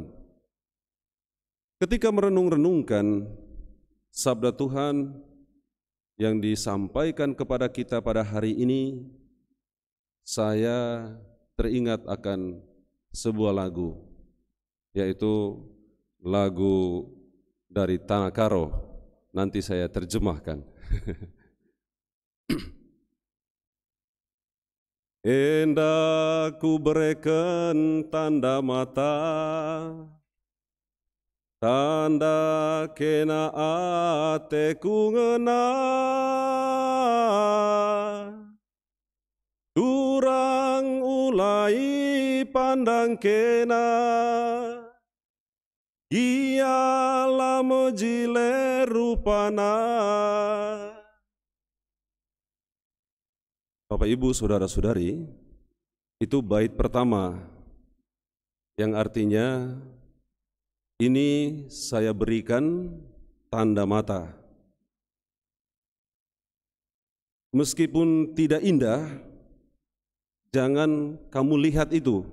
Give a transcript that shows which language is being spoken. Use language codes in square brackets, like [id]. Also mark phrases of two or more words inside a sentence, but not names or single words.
[id] Ketika merenung-renungkan sabda Tuhan yang disampaikan kepada kita pada hari ini, saya teringat akan sebuah lagu, yaitu lagu dari Tanah Karo. Nanti saya terjemahkan. Hendak ku berikan tanda mata, [btx] tanda kena ateku ngena, durang ulai pandang kena, ialah mejile rupana. [id] Bapak, Ibu, Saudara-saudari, itu bait pertama yang artinya ini saya berikan tanda mata. Meskipun tidak indah, jangan kamu lihat itu.